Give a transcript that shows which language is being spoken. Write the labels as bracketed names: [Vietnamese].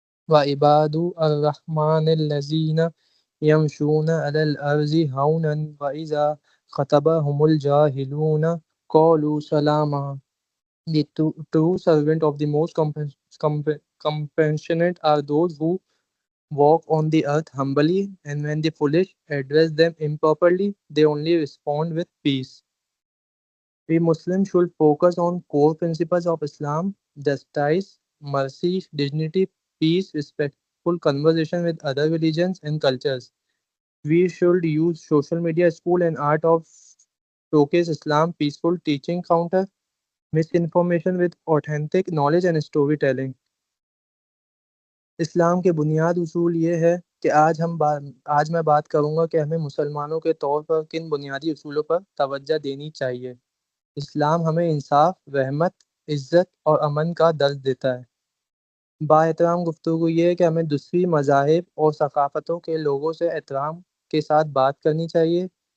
[Arabic] وعباد الرحمن الذین یمشون علی الارض ہونا واذا خطبهم الجاہلون قالوا سلاما. [English] The true servant of the most compassionate are those who walk on the earth humbly, and when the foolish address them improperly, they only respond with peace. We Muslims should focus on core principles of Islam: justice, mercy, dignity, peace, respectful conversation with other religions and cultures. We should use social media, school, and art of showcase Islam peaceful teaching, counter misinformation with authentic knowledge and story telling. [Urdu] اسلام کے بنیاد اصول یہ ہے کہ آج میں بات کروں گا کہ ہمیں مسلمانوں کے طور پر کن بنیادی اصولوں پر توجہ دینی چاہیے. اسلام ہمیں انصاف، رحمت، عزت اور امن کا درس دیتا ہے. با احترام گفتگو یہ ہے کہ ہمیں دوسری مذاہب اور ثقافتوں کے لوگوں سے احترام کے ساتھ بات کرنی چاہیے.